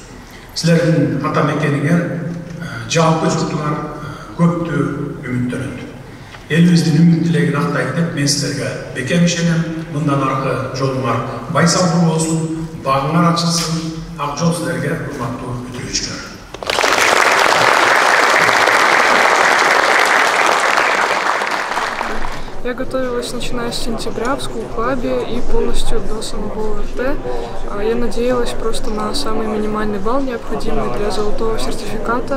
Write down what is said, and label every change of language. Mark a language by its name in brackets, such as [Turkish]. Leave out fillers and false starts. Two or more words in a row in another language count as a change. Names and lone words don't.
[Kyrgyz] Силердин ата мекениңер жалпы журтуңар көптү үмүттөнөт. Элибиздин үмүт тилегин актайт деп мен силерге бекем ишенем. Мындан аркы жолуңар байсалдуу болсун, багыңар ачылсын. Ак жол силерге, урматтуу бүтүрүүчүлөр. [Russian] Я готовилась, начиная с сентября, в скул-клабе и полностью до самого ОРТ. Я надеялась просто на самый минимальный балл, необходимый для золотого сертификата.